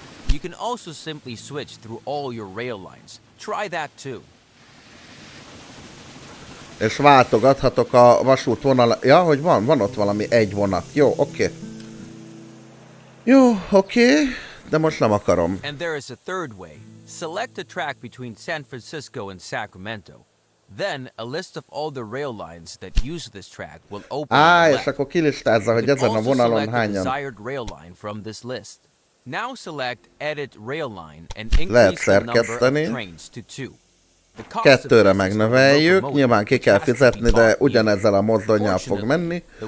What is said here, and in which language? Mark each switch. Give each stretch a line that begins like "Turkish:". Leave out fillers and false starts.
English: You can also simply switch through all your rail lines. Try that too.
Hungarian: És váltogathatok a vasút vonal. Ja, hogy van ott valami egy vonat. Jó, oké. Jó, oké. De most nem akarom.
English: And there is a third way. Select a track between San Francisco and Sacramento. Then a list of all the rail lines that use this track will open.
Hungarian: És akkor kilistázza, hogy ezen a vonalon hányan.
English: Desired rail line from this list. Now select edit rail line and increase the number of trains to 2.
Hungarian: Kettőre megnöveljük, nyilván ki kell fizetni, de ugyanezzel a mozdonnyal fog menni.